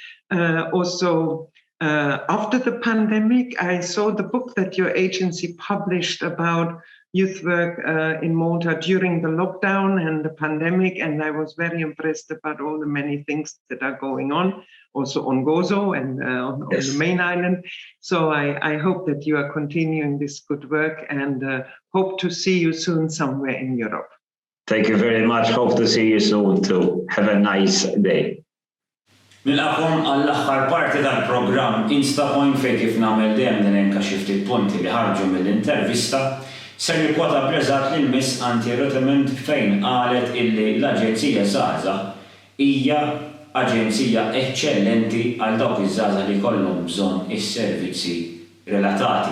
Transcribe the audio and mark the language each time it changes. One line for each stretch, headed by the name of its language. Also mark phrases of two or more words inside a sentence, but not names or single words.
English: After the pandemic, I saw the book that your agency published about youth work in Malta during the lockdown and the pandemic, and I was very impressed about all the many things that are going on, also on Gozo and on the main island. So I hope that you are continuing this good work, and hope to see you soon somewhere in Europe. Thank you very much. Hope to see you soon too. Have a nice day.
Maltese: Nilqakom għall-aħħar parti tal-programm Instapoint fejn kif nagħmel dejjem nilenka xi ftit punti li ħarġu mill-intervista, ser nikkwota b'reżatt lil Ms Antje Rothemund fejn qalet illi l-Aġenzija Żgħażagħ hija aġenzija eċċellenti għal dawk iż-żgħażagħ li jkollhom bżonn is-servizzi relatati.